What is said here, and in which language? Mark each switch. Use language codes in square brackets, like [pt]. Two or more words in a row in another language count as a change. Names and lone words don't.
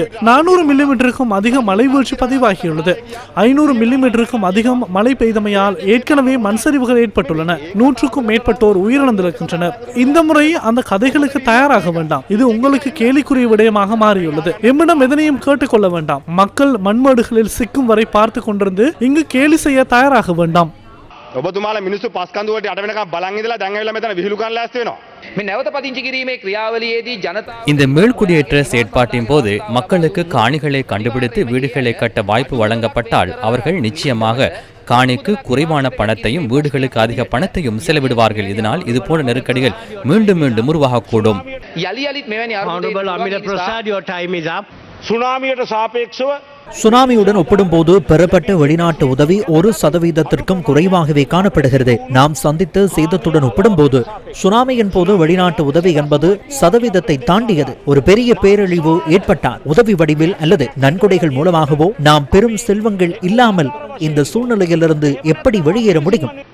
[ta] 400 மில்லிமீட்டருக்கும் அதிக மழை வீழ்ச்சி பதிவாகியுள்ளது. 500 மில்லிமீட்டருக்கும் அதிகம் மழை பெய்தமையால் ஏற்கனவே மண்சரிவுகள் ஏற்பட்டுள்ளன. 100க்கும் மேற்பட்டோர் உயிரிழந்திருக்கின்றனர். இந்த முறை அந்த கதைகளுக்கு தயாராக வேண்டாம். இது உங்களுக்கு கேலிக்குரிய விடயமாக மாறியுள்ளது. எம்மிடம் எதனையும் கேட்டுக்கொள்ள வேண்டாம். மக்கள் மண்மேடுகளில் சிக்கும் வரை பார்த்து கொண்டிருந்து இங்கு கேலி செய்ய தயாராக வேண்டாம். [si] ඔබතුමාලා මිනිස්සු පස්කන්දු වලට යට වෙනකම් බලන් ඉඳලා දැන් ඇවිල්ලා මෙතන විහිළු කරන්න ලෑස්ති වෙනවා. මේ නැවත පදිංචි කිරීමේ ක්‍රියාවලියේදී ජනතා [ta] இந்த மீள்குடியேற்ற செயற்பாட்டின் போது மக்களுக்கு காணிகளை கண்டுபிடித்து வீடுகளை கட்ட வாய்ப்பு வழங்கப்பட்டால் அவர்கள் நிச்சயமாக காணிக்கு குறைவான பணத்தையும் வீடுகளுக்கு அதிக பணத்தையும் செலவிடுவார்கள். இதனால் இதுபோன்ற நெருக்கடிகள் மீண்டும் மீண்டும் உருவாகக்கூடும். [si] සුනාමියට සාපේක්ෂව [ta] சுனாமியுடன் ஒப்பிடும்போது பெறப்பட்ட வெளிநாட்டு உதவி 1% குறைவாகவே காணப்படுகிறது. நாம் சந்தித்த சேதத்துடன் ஒப்பிடும்போது சுனாமியின் போது வெளிநாட்டு உதவி என்பது சதவீதத்தை தாண்டியது. ஒரு பெரிய பேரழிவு ஏற்பட்டால் உதவி வடிவில் அல்லது நன்கொடைகள் மூலமாகவோ நாம் பெரும் செல்வங்கள் இல்லாமல் இந்த சூழ்நிலையிலிருந்து எப்படி வெளியேற முடியும்?